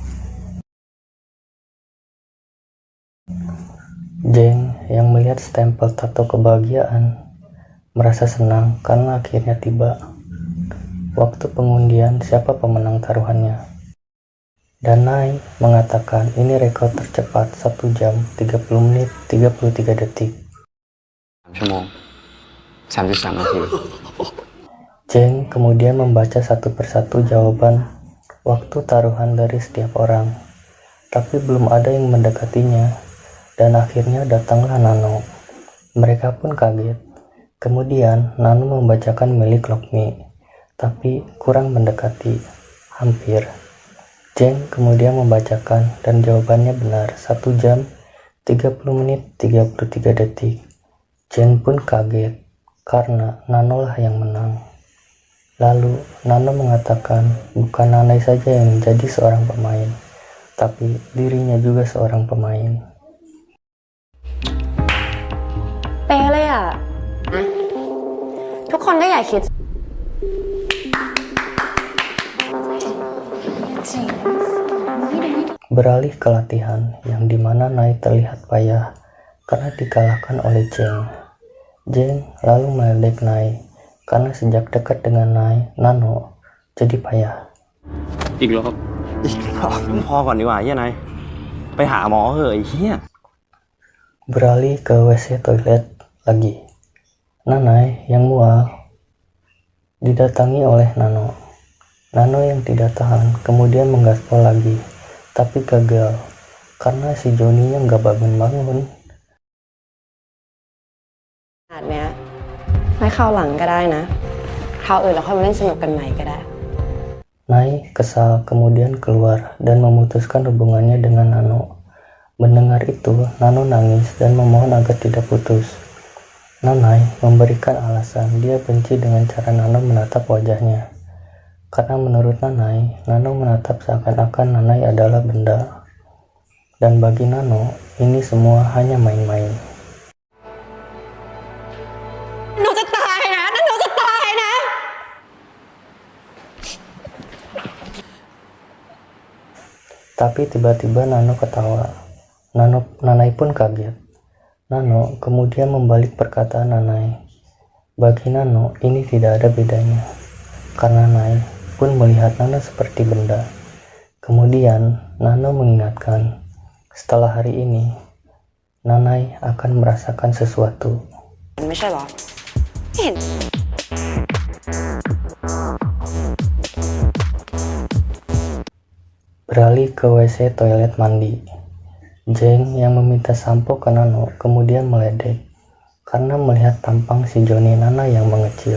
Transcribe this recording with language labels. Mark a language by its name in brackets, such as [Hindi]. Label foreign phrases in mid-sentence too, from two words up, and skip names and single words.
[Indonesian] Jeng yang melihat stempel tato kebahagiaan merasa senang karena akhirnya tiba waktu pengundian siapa pemenang taruhannya. Dan Nai mengatakan ini rekor tercepat 1 jam 30 menit 33 detik. [Thai] 3 ชั่วโมง 33 นาที [Indonesian] Jeng kemudian membaca satu persatu jawaban waktu taruhan dari setiap orang, tapi belum ada yang mendekatinya, dan akhirnya datanglah Nano. Mereka pun kaget. Kemudian Nano membacakan milik Lukmi, tapi kurang mendekati, hampir. Jeng kemudian membacakan dan jawabannya benar 1 jam 30 menit 33 detik. Jeng pun kaget karena Nano lah yang menang. Lalu Nano mengatakan bukan Nanai saja yang menjadi seorang pemain, tapi dirinya juga seorang pemain. [Thai] เป๊ะเลยอ่ะ ทุกคนก็อย่าคิด [Indonesian] Beralih ke latihan, yang dimana Nai terlihat payah karena dikalahkan oleh Jeng. Jeng lalu meledek Nai karena sejak dekat dengan Nano jadi payah. [Thai] อีกรอบพอก่อนดีกว่าเฮียนายไปหาหมอเหอะไอ้เฮีย [Indonesian] Beralih ke WC toilet lagi. Nanai yang mual didatangi oleh Nano. Nano yang tidak tahan kemudian menggaspol lagi, tapi gagal karena si Joninya nggak bangun-bangun. [Thai] ดเนี้ยไม่คราวหลังก็ได้นะคราวอื่นเราค่อยมาเล่นสนุกกันใหม่ก็ได้ [Indonesian] Nai kesal kemudian keluar dan memutuskan hubungannya dengan Nano. Mendengar itu, Nano nangis dan memohon agar tidak putus. Nanai memberikan alasan dia benci dengan cara Nano menatap wajahnya. Karena menurut Nanai, Nano menatap seakan-akan Nanai adalah benda. Dan bagi Nano, ini semua hanya main-main. [Thai] หนูจะตายนะนั่นหนูจะตายนะ [Indonesian] Tapi tiba-tiba Nano ketawa. Nanai pun kaget. Nano kemudian membalik perkataan Nanai. Bagi Nano, ini tidak ada bedanya. Karena Nanai pun melihat Nano seperti benda. Kemudian, Nano mengingatkan, setelah hari ini, Nanai akan merasakan sesuatu. [Thai] ไม่ใช่หรอไม่เห็น [Indonesian] Beralih ke WC toilet mandi. Jeng yang meminta sampo ke Nano kemudian meledek karena melihat tampang si Joni Nana yang mengecil.